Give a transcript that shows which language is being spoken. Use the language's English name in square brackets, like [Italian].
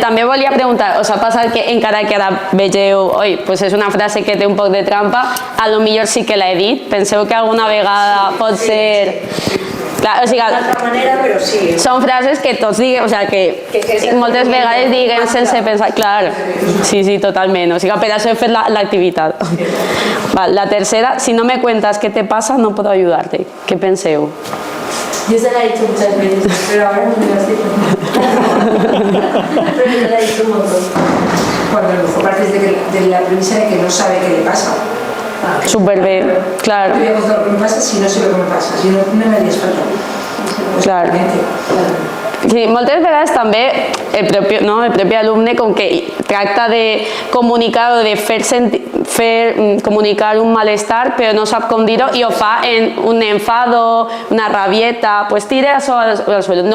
[Catalan] També volia preguntar, us ha passat que encara que ara vegeu, oi, pues és una frase que té un poc de trampa, a lo millor sí que l'he dit, penseu que alguna vegada pot ser... Clar, o sigui, d'altra manera, però sí. Són frases que tots diguem, o sigui, que moltes vegades diguem sense pensar, clar, sí, totalment, o sigui, per això he fet l'activitat. [Spanish] La tercera, si no me cuentas qué te pasa, no puedo ayudarte. [Catalan] ¿Qué penseu? [Spanish] Yo se la he dicho muchas veces, pero ahora no me lo estoy contando. Pero yo la he dicho un montón. Cuando a lo mejor partes de la premisa de que no sabe qué le pasa. [Catalan] Súper bé, clar. [Spanish] No voy a contar lo que me pasa si no sé lo que me pasa, si no me harías falta. [Catalan] Clar. Sí, moltes vegades també el propi alumne com que tracta de comunicar o de fer comunicar un malestar però no sap com dir-ho i ho fa en [Spanish] un enfado, una rabieta, [Catalan] pues tira això al suelo.